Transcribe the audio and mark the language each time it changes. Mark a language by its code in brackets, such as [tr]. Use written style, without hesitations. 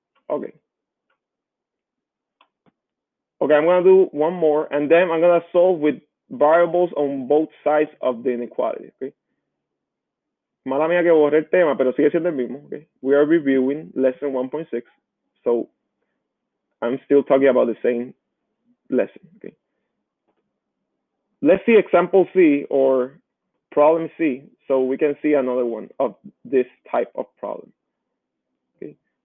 [en] Okay. Okay, I'm gonna do one more, and then I'm gonna solve with variables on both sides of the inequality. Okay. [es] Mala mía que borré el tema, pero sigue siendo el mismo. [en] Okay. We are reviewing lesson 1.6, so I'm still talking about the same lesson. Okay. Let's see example C or problem C, so we can see another one of this type of problem. Okay.